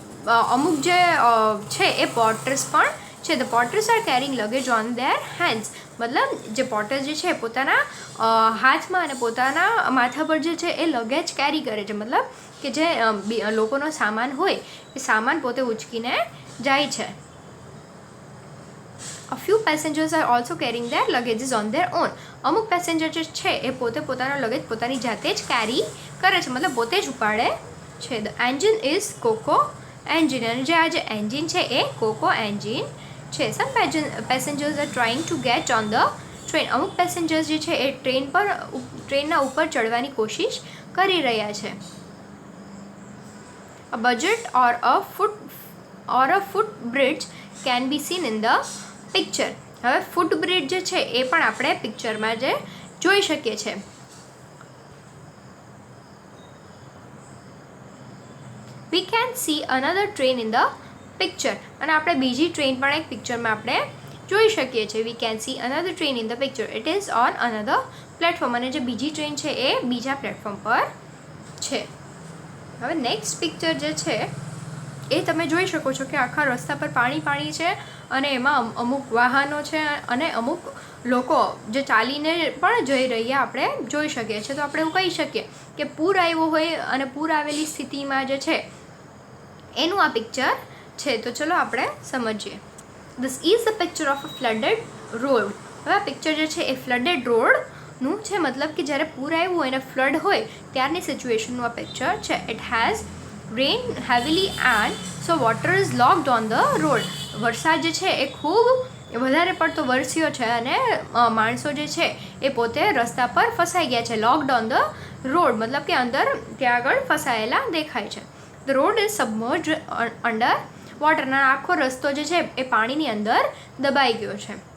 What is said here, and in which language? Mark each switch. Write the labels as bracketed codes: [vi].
[gu] અમુક જે છે એ પોર્ટર્સ પણ છે. [en] The porters are carrying luggage on their hands. [gu] મતલબ જે પોર્ટર્સ જે છે પોતાના હાથમાં અને પોતાના માથા પર જે છે એ લગેજ કેરી કરે છે. મતલબ કે જે લોકોનો સામાન હોય એ સામાન પોતે ઉચકીને જાય છે. [en] A few passengers are also carrying their luggages on their own. [gu] અમુક પેસેન્જર જે છે એ પોતાનો લગેજ પોતાની જાતે જ કેરી કરે છે, મતલબ પોતે જ ઉપાડે છે. [en] The engine is Coco engine. [gu] અને જે આ જે એન્જિન છે એ કોકો એન્જિન છે. [en] Some passengers are trying to get on the train. [gu] અમુક પેસેન્જર્સ જે છે એ ટ્રેનના ઉપર ચડવાની કોશિશ કરી રહ્યા છે. [en] A budget or a foot bridge can be seen in the picture. [gu] હવે ફૂટ બ્રિજ જે છે એ પણ આપણે પિક્ચરમાં જે જોઈ શકીએ છીએ. [en] We can see another train in the picture. [gu] અને આપણે બીજી ટ્રેન પણ એક પિક્ચરમાં આપણે જોઈ શકીએ છીએ. [en] We can see another train in the picture. It is on another platform. [gu] અને જે બીજી ટ્રેન છે એ બીજા પ્લેટફોર્મ પર છે. હવે નેક્સ્ટ પિક્ચર જે છે એ તમે જોઈ શકો છો કે આખા રસ્તા પર પાણી છે અને એમાં અમુક વાહનો છે અને અમુક લોકો જે ચાલીને પણ જઈ રહ્યા આપણે જોઈ શકીએ છીએ. તો આપણે એવું કહી શકીએ કે પૂર આવ્યો હોય અને પૂર આવેલી સ્થિતિમાં જે છે એનું આ પિક્ચર છે. તો ચલો આપણે સમજીએ. [en] This is the picture of a flooded road. [gu] હવે આ પિક્ચર જે છે એ ફ્લડેડ રોડનું છે, મતલબ કે જ્યારે પૂર આવ્યું હોય અને ફ્લડ હોય ત્યારની સિચ્યુએશનનું આ પિક્ચર છે. [en] It has rained heavily and so water is locked on the road. [gu] વરસાદ જે છે એ ખૂબ વધારે પડતો વરસ્યો છે અને માણસો જે છે એ પોતે રસ્તા પર ફસાઈ ગયા છે. લોક્ડ ઓન ધ રોડ મતલબ કે અંદર ત્યાં આગળ ફસાયેલા દેખાય છે. [en] The road is submerged under water. [gu] ના આખો રસ્તો જે છે એ પાણીની અંદર દબાઈ ગયો છે.